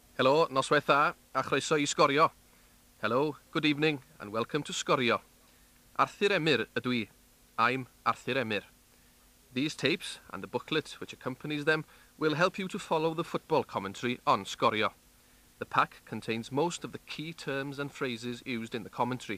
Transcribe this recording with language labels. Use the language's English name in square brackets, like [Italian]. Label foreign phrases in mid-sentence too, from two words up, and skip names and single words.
[Welsh] Helo, noswaith dda, a chroeso I Sgorio. [English] Hello, good evening, and welcome to Sgorio. [Welsh] Arthur Emyr ydw I. [English] I'm Arthur Emyr. These tapes, and the booklet which accompanies them, will help you to follow the football commentary on Sgorio. The pack contains most of the key terms and phrases used in the commentary.